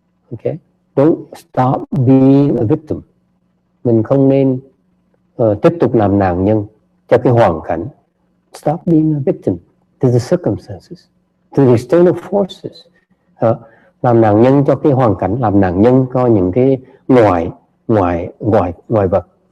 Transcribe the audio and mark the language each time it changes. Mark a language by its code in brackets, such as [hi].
[en] Okay, don't stop being a victim. [vi] Mình không nên tiếp tục làm nạn nhân cho cái hoàn cảnh. [en] Stop being a victim to the circumstances, to the external forces. [vi] Làm nạn nhân cho cái hoàn cảnh, làm nạn nhân cho những cái ngoại vật.